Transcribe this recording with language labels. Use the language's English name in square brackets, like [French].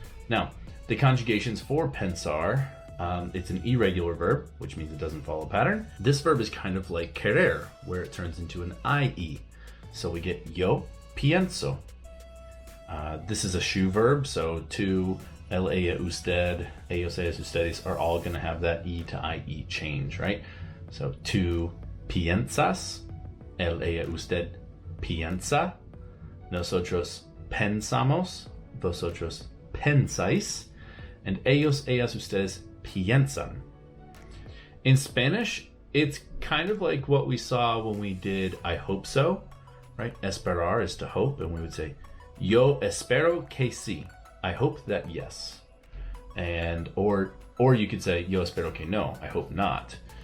[English] Now, the conjugations for pensar, it's an irregular verb, which means it doesn't follow a pattern. This verb is kind of like querer, where it turns into an IE. So we get [Spanish] yo pienso. [English] This is a shoe verb, so to, [Spanish] él, ella, usted, ellos, ellas, ustedes [English] are all going to have that E to IE change, right? [Spanish] So tú piensas, él, ella, usted piensa, nosotros pensamos, vosotros pensáis, and ellos, ellas, ustedes piensan. [English] In Spanish, it's kind of like what we saw when we did I hope so, right? Esperar is to hope, and we would say [Spanish] yo espero que sí. [English] I hope that yes. And or you could say [Spanish] yo espero que no. [English] I hope not.